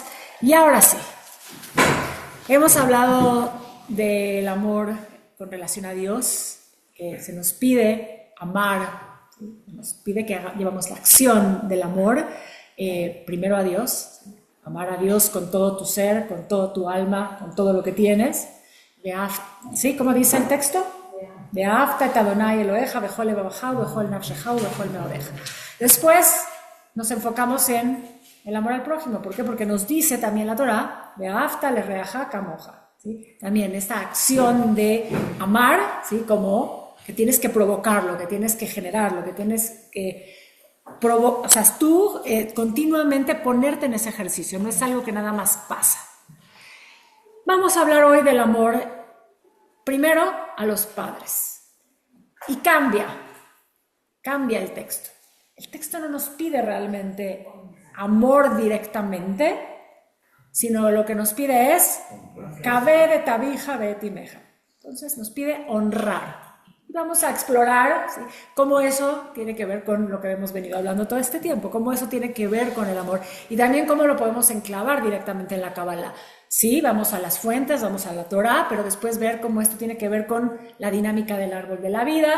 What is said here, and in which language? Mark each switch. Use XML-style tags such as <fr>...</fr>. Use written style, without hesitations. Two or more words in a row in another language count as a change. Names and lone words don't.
<es>Y ahora sí, hemos hablado del amor con relación a Dios, que se nos pide amar, nos pide que llevamos la acción del amor. Primero a Dios, amar a Dios con todo tu ser, con todo tu alma, con todo lo que tienes. ¿Sí? ¿Cómo dice el texto?</es> <he>ואהבת את אדני אלהיך בכל לבבך ובכל נפשך ובכל מאדך.</he> <es>Después nos enfocamos en el amor al prójimo. ¿Por qué? Porque nos dice también la Torá,</es> <he>ואהבת לרעך כמוך.</he> <es>¿Sí? También esta acción de amar, ¿sí? Como que tienes que provocarlo, que tienes que generarlo, que tienes que tú continuamente ponerte en ese ejercicio, no es algo que nada más pasa. Vamos a hablar hoy del amor primero a los padres y cambia el texto. El texto no nos pide realmente amor directamente, sino lo que nos pide es</es> <he>כבד את אביך ואת אמך.</he> <es>Entonces nos pide honrar. Vamos a explorar, ¿sí?, cómo eso tiene que ver con lo que hemos venido hablando todo este tiempo, cómo eso tiene que ver con el amor y también cómo lo podemos enclavar directamente en la Kabbalah. Sí, vamos a las fuentes, vamos a la Torá, pero después ver cómo esto tiene que ver con la dinámica del árbol de la vida.</es>